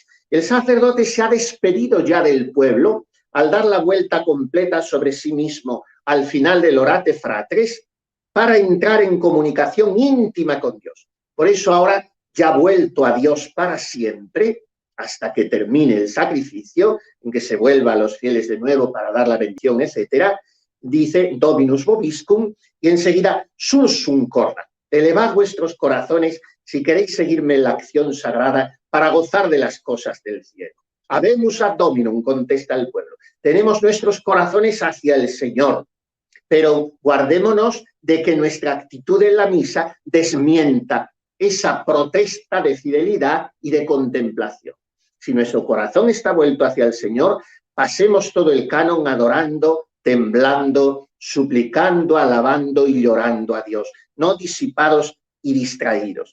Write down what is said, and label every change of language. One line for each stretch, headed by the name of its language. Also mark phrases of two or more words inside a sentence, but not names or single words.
Spanish: El sacerdote se ha despedido ya del pueblo al dar la vuelta completa sobre sí mismo al final del
Latin: Orate Fratres
Spanish: para entrar en comunicación íntima con Dios. Por eso ahora ya vuelto a Dios para siempre, hasta que termine el sacrificio, en que se vuelva a los fieles de nuevo para dar la bendición, etcétera, dice
Latin: Dominus vobiscum,
Spanish: y enseguida
Latin: sursum corda.
Spanish: Elevad vuestros corazones si queréis seguirme en la acción sagrada para gozar de las cosas del cielo.
Latin: Habemus ad Dominum,
Spanish: contesta el pueblo. Tenemos nuestros corazones hacia el Señor, pero guardémonos de que nuestra actitud en la misa desmienta esa protesta de fidelidad y de contemplación. Si nuestro corazón está vuelto hacia el Señor, pasemos todo el canon adorando, temblando, suplicando, alabando y llorando a Dios, no disipados y distraídos.